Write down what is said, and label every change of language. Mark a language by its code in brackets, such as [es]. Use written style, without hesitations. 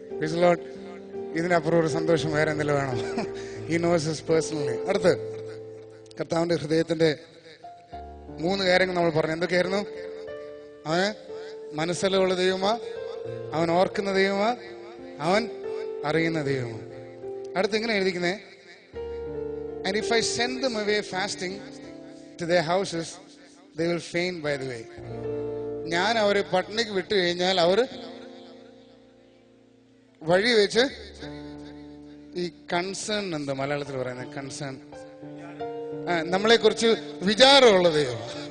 [en] please lord, [ml] ഇതിനപ്പുറം ഒരു സന്തോഷം വേറെ എന്തെങ്കിലും വേണം? [en] He knows his personally. [ml] അടുത്ത് കർത്താവിന്റെ ഹൃദയത്തിന്റെ 3 കാര്യങ്ങൾ നമ്മൾ പറഞ്ഞു. എന്തൊക്കെയായിരുന്നു? അവന് മനസ്സിലുള്ള ദൈവമാ, അവൻ ഓർക്കുന്ന ദൈവമാ, അവൻ അറിയുന്ന ദൈവമാ. അടുത്ത് ഇങ്ങനെ എഴുതിക്കുന്നേ, [en] and if I send them away fasting to their houses, they will faint by the way. [ml] ഞാൻ അവരെ പട്ടിണിക്ക് വിട്ടു കഴിഞ്ഞാൽ അവർ വഴി വെച്ച് ഈ കൺസേൺ, എന്താ മലയാളത്തിൽ പറയുന്നത്, കൺസേൺ, നമ്മളെ കുറിച്ച് വിചാരമുള്ള ദൈവം.